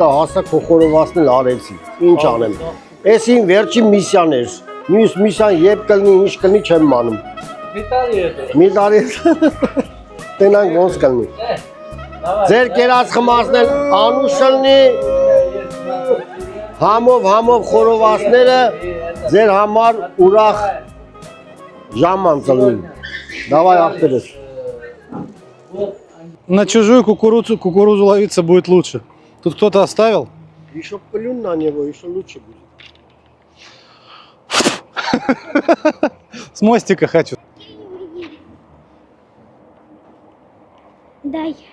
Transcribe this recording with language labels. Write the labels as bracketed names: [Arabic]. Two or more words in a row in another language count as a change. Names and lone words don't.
[Armenian] հասա քո խորովածն էլ արեցի, ինչ անեմ։ Այս իմ վերջին միսիան էր, մյուս միսիան երբ կլինի, ինչ կլինի չեմ անում։ Մի տարի տենանք ոնց կլինի։ Ձեր կերած խմածնել անուշ լնի, համով խորովածները ձեր համար ուրախ ժաման ծլնի։ Давай ախտերս։ [Russian] На чужую кукурузу ловиться будет лучше. Тут кто-то оставил? Еще плюнь на него, еще лучше будет. С мостика хочу. Дай.